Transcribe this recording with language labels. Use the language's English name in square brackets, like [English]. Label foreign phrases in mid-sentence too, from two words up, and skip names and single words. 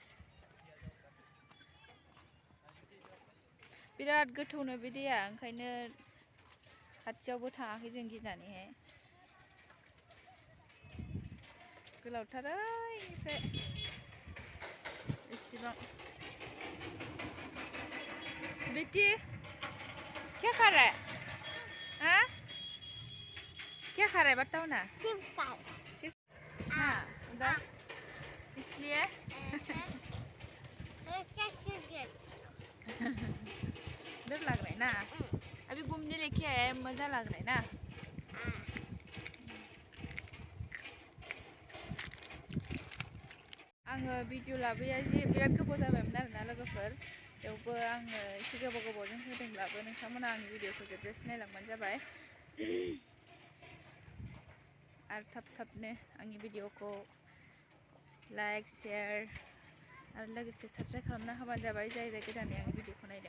[Bodo] बिराद गोथौनो बे दैया ओंखायनो खाथियावबो थाङाखै जों गिनानैहाय। गोलावथार ओइनिफ्राय इसिबां। [Hindi] बेटी क्या खा रहा है? हाँ? क्या खा रहा है बताओ ना। [English] Chips car. [Hindi] हाँ उधर इसलिए डर लग रहा है ना। अभी घूमने लेके आया है मजा लग रहा है ना। [Bodo] आङो भिडिअ लाबोया जि बिराद गोबाव जाबायमोन आरोना लोगोफोर। बेयावबो आङो एसे गोबावजों होदोंब्लाबो नोंथांमोना आंनि भिडिअखौ जोबजासे नायलांबानो जाबाय। आरो थाब-थाबनो आंनि भिडिअखौ [English] like share [Bodo] आरो लोगोसे साबस्क्राइब खालामना होबानो जाबाय जाय गोदानै आंनि भिडिअखौ नायदों।